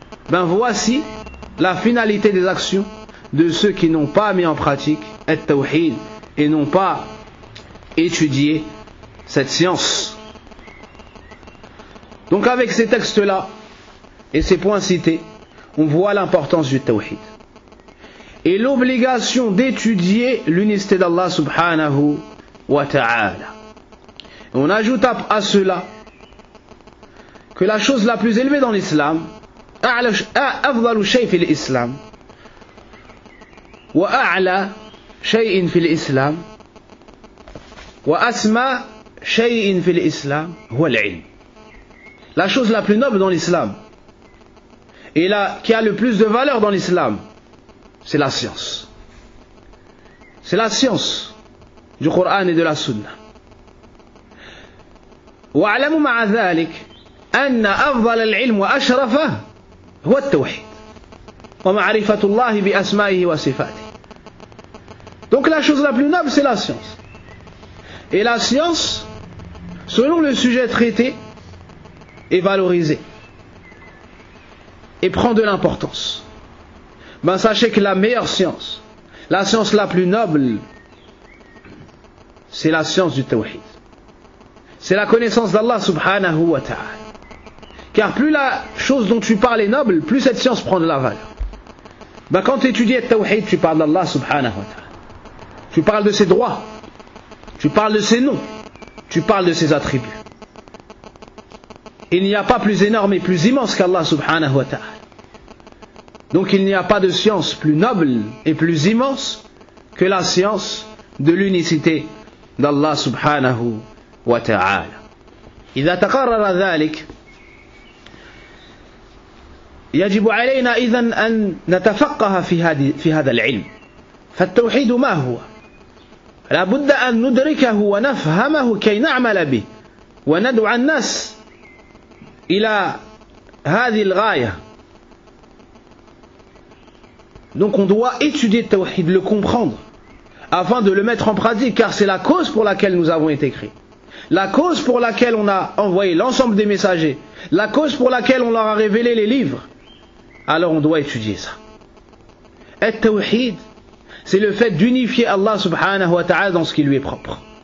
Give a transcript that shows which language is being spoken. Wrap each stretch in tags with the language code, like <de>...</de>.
<fr>Ben voici la finalité des actions de ceux qui n'ont pas mis en pratique at-tawhid et n'ont pas étudié cette science. Donc avec ces textes-là et ces points cités, on voit l'importance du tawhid et l'obligation d'étudier l'unicité d'Allah subhanahu wa ta'ala. On ajoute à cela que la chose la plus élevée dans l'islam,</fr> <ar>أفضل شيء في الإسلام وأعلى شيء في الإسلام وأسمى شيء في الإسلام هو العلم.</ar> <fr>La chose la plus noble dans l'islam et qui a le plus de valeur dans l'islam, c'est la science. C'est la science du Coran et de la Sunna.</fr> <ar>وَاعْلَمُوا مَعَ ذَلك أَنَّ أَفْضَلَ الْعِلْمِ وَأَشْرَفَهُ هو التوحيد ومعرفة الله بأسمائه وصفاته.</ar> <fr>Donc la chose la plus noble, c'est la science. Et la science, selon le sujet traité, est valorisée et prend de l'importance. Ben sachez que la meilleure science, la science la plus noble, c'est la science du tawhid. C'est la connaissance d'Allah subhanahu wa ta'ala. Car plus la chose dont tu parles est noble, plus cette science prend de la valeur. Ben quand tu étudies le tawhid, tu parles d'Allah subhanahu wa ta'ala. Tu parles de ses droits, tu parles de ses noms, tu parles de ses attributs. Il n'y a pas plus énorme et plus immense qu'Allah subhanahu wa ta'ala. Donc il n'y a pas de science plus noble et plus immense que la science de l'unicité d'Allah subhanahu wa ta'ala.</fr> <ar>إذا تقرر ذلك يجب علينا إذن أن نتفقه في هذا العلم. فالتوحيد ما هو؟ لا بد أن ندركه ونفهمه كي نعمل به وندعو الناس إلى هذه الغاية.</ar> <fr>Donc on doit étudier le tawhid, le comprendre afin de le mettre en pratique, car c'est la cause pour laquelle nous avons été créés, la cause pour laquelle on a envoyé l'ensemble des messagers, la cause pour laquelle on leur a révélé les livres. Alors on doit étudier ça. Et tawhid, c'est le fait d'unifier Allah subhanahu wa ta'ala dans ce qui lui est propre.</fr>